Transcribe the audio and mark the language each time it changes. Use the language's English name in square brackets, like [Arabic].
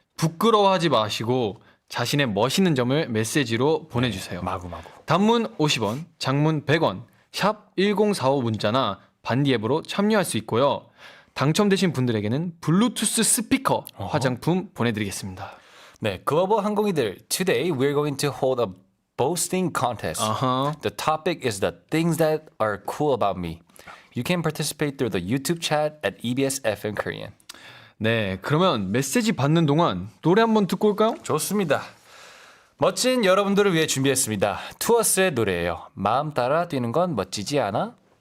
[Korean] 부끄러워하지 마시고 자신의 멋있는 점을 메시지로 보내주세요. 마구마구. 단문 50원, 장문 100원, 샵 1045 문자나 반디 앱으로 참여할 수 있고요. 당첨되신 분들에게는 블루투스 스피커 화장품 보내드리겠습니다. 네, 글로벌 항공이들. [English] Today we're going to hold a boasting contest. The topic is the things that are cool about me. You can participate through the YouTube chat at EBS FM Korean. [Korean] 네, 그러면 메시지 받는 동안 노래 한번 듣고 올까요? 좋습니다. 멋진 여러분들을 위해 준비했습니다. 투어스의 노래예요. 마음 따라 뛰는 건 멋지지 않아?